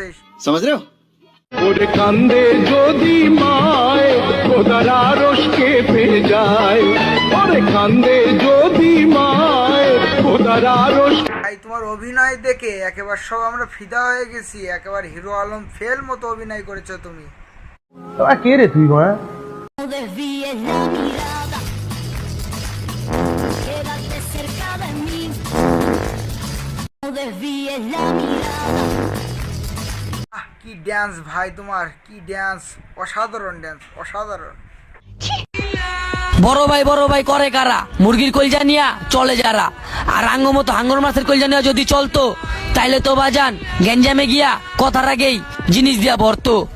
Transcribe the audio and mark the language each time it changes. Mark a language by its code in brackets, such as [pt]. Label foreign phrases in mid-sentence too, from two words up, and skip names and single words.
[bn] ওরে কান্দে যদি মায় খোদার আরশ কেঁপে যায়, ওরে কান্দে যদি মায় খোদার আরশ। ভাই, তোমার অভিনয় দেখে একেবারে সব আমরা ফিদা হয়ে গেছি। একেবারে হিরো আলম ফেল মতো অভিনয় করেছো তুমি। কে রে তুই মা? [es] No desvíes la mirada, quédate cerca de mí. No desvíes la mirada. [bn] কি ড্যান্স ভাই, তোমার কি ড্যান্স! অসাধারণ ড্যান্স, অসাধারণ। বড় ভাই করে কারা? মুরগির কলজা নিয়া চলে যারা। আর আঙ্গ মতো হাঙ্গর মাছের কলজা নিয়া যদি চলতো, তাইলে তো বাজান গেঞ্জামে গিয়া কথার আগেই জিনিস দিয়া ভরতো।